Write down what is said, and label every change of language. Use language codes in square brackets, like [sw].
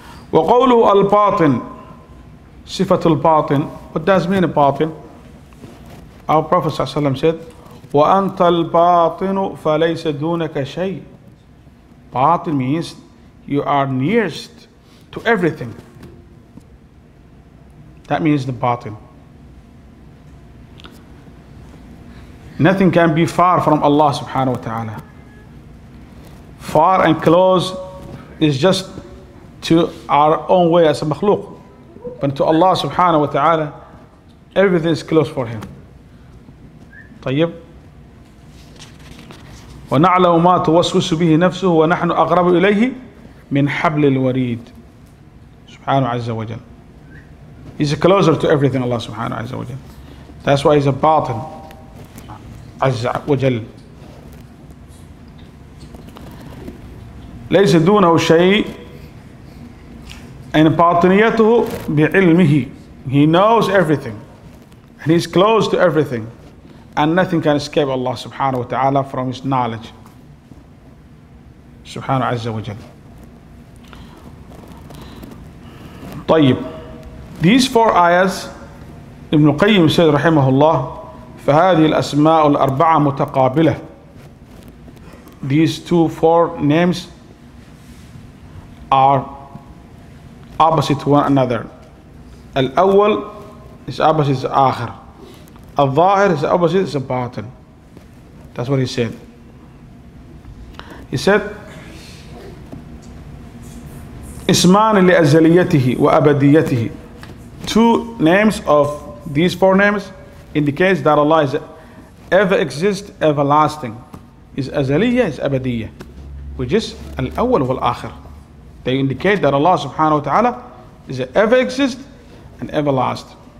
[ar] وقوله الباطن, صفة الباطن. [en] What does mean batin? Our Prophet sallallahu alaihi wasallam said, [ar] وأنت الباطن فليس دونك شيء. [en] Batin means you are nearest to everything. That means the batin. Nothing can be far from Allah subhanahu wa ta'ala. Far and close is just to our own way as a makhluk. But to Allah subhanahu wa ta'ala, everything is close for him. [ar] طيب. ونعلم ما توسوس به نفسه ونحن أقرب إليه من حبل الوريد. سبحانه عز وجل. [en] He's closer to everything, Allah subhanahu [ar] عز وجل. [en] That's why he's a batin. [ar] عز وجل. ليس دونه شيء. [en] And [ar] باطنيته بعلمه. [en] He knows everything. And he's close to everything. And nothing can escape Allah subhanahu wa ta'ala from his knowledge. Subhanahu azza wa jal. [ar] طيب. [en] These 4 ayahs, Ibn al-Qayyim said [ar] رحمه الله, فهذه الأسماء الأربعة متقابلة. [en] These 4 names are opposite to one another. Al-awwal is opposite to al-akhir. Al-Zahir is opposite to batin. That's what he said. He said, [ar] اسمان لأزليته وأبديته. [en] 2 names of these 4 names indicates that Allah is ever exist, everlasting. Is azaliyah, is abadiyah, which is al-awwal wal-akhir. They indicate that Allah subhanahu wa ta'ala is ever exist and everlasting.